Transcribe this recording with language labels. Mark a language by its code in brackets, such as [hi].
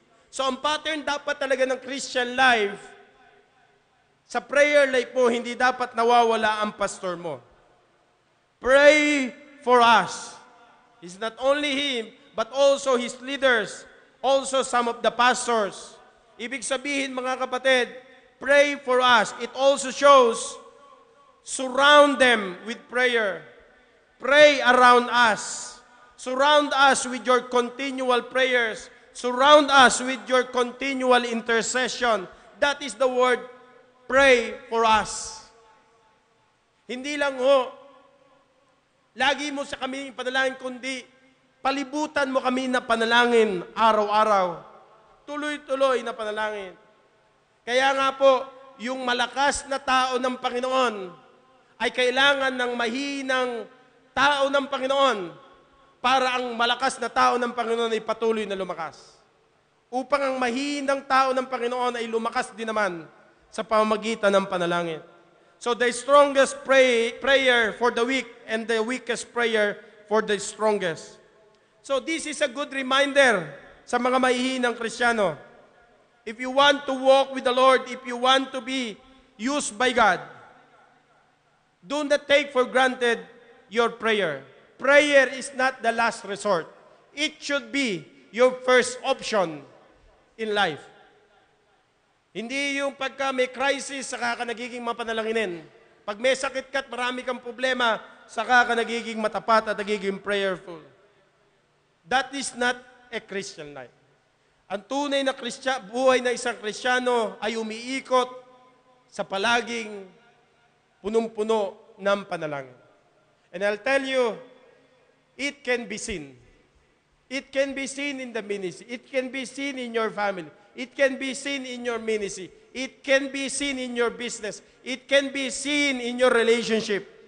[tl] So ang pattern dapat talaga ng Christian life, sa prayer life mo, hindi dapat nawawala ang pastor mo. [en] Pray for us. It's not only him, but also his leaders, also some of the pastors. [tl] Ibig sabihin, mga kapatid, [en] pray for us. It also shows, surround them with prayer. Pray around us. Surround us with your continual prayers. Surround us with your continual intercession. That is the word, pray for us. [tl] Hindi lang ho, lagi mo sa kami panalangin, kundi palibutan mo kami na panalangin araw-araw. Tuloy-tuloy na panalangin. Kaya nga po, yung malakas na tao ng Panginoon ay kailangan ng mahinang tao ng Panginoon para ang malakas na tao ng Panginoon ay patuloy na lumakas. Upang ang mahinang tao ng Panginoon ay lumakas din naman sa pamamagitan ng panalangin. [en] So the strongest prayer for the weak and the weakest prayer for the strongest. So this is a good reminder [tl] sa mga mahihinang Kristiyano. [en] If you want to walk with the Lord, if you want to be used by God, do not take for granted your prayer. Prayer is not the last resort. It should be your first option in life. [tl] Hindi yung pagka may crisis, saka ka nagiging mapanalanginin. Pag may sakit ka at marami kang problema, saka ka nagiging matapat at nagiging prayerful. [en] That is not a Christian life. [tl] Ang tunay na buhay na isang Kristiyano ay umiikot sa palaging punong-puno ng panalangin. [en] And I'll tell you, it can be seen. It can be seen in the ministry. It can be seen in your family. It can be seen in your ministry. It can be seen in your business. It can be seen in your relationship.